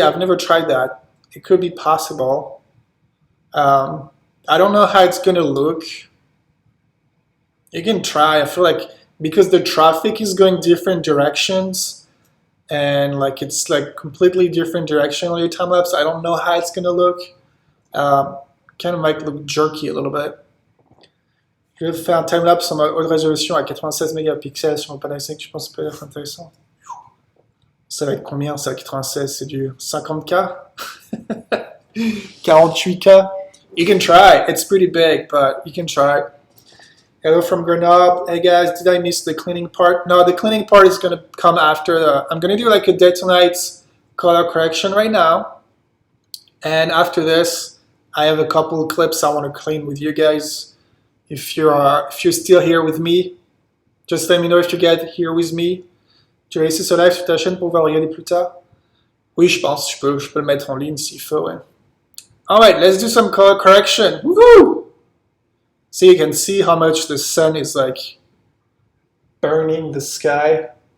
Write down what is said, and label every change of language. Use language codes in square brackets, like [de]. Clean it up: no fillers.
[en] I've never tried that. It could be possible. I don't know how it's going to look. You can try. I feel like because the traffic is going different directions and like it's like completely different direction on your time lapse, I don't know how it's going to look. Kind of might look jerky a little bit. [fr] Je vais faire un time-lapse en haute résolution à 96 mégapixels sur mon panneau 5, je pense que ça peut être intéressant. Ça va être combien ça, 96? C'est du 50K? 48K? [en] You can try. It's pretty big, but you can try. Hello from Grenoble. Hey guys, did I miss the cleaning part? No, the cleaning part is going to come after. I'm going to do like a day to night color correction right now. And after this, I have a couple of clips I want to clean with you guys. If you're still here with me, just let me know if you get here with me. [fr] Tu vas laisser ce live sur ta chaîne pour pouvoir regarder plus tard? Oui, je pense. Je peux le mettre en ligne s'il faut. Ouais. [en] Alright, let's do some color correction. Woohoo! So you can see how much the sun is like burning the sky.